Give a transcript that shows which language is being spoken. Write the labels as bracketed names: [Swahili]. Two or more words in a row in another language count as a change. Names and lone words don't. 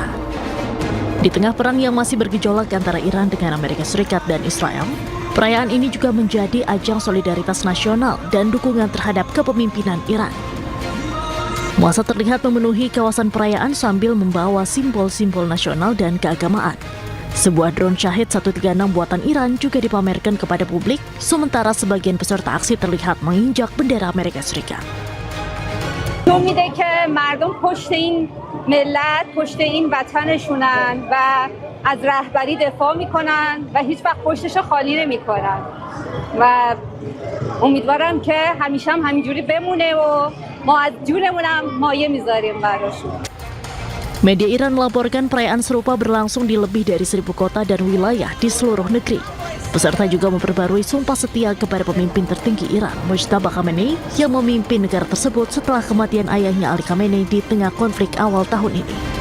[Indonesian] Di tengah perang yang masih bergejolak antara Iran dengan Amerika Serikat dan Israel, perayaan ini juga menjadi ajang solidaritas nasional dan dukungan terhadap kepemimpinan Iran. Massa terlihat memenuhi kawasan perayaan sambil membawa simbol-simbol nasional dan keagamaan. Sebuah drone Shahid 136 buatan Iran juga dipamerkan kepada publik, sementara sebagian peserta aksi terlihat menginjak bendera Amerika Serikat. [Persian] امیده که مردم پشت این ملت پشت این وطنشونن و از رهبری دفاع میکنن و هیچ وقت پشتشو خالی نمیکنن و امیدوارم که همیشه هم همینجوری بمونه و ما از جونمون هم مایه میذاریم براشون. [Indonesian] Media Iran melaporkan perayaan serupa berlangsung di lebih dari 1.000 kota dan wilayah di seluruh negeri. Peserta juga memperbarui sumpah setia kepada pemimpin tertinggi Iran, Mojtaba Khamenei, yang memimpin negara tersebut setelah kematian ayahnya Ali Khamenei di tengah konflik awal tahun ini.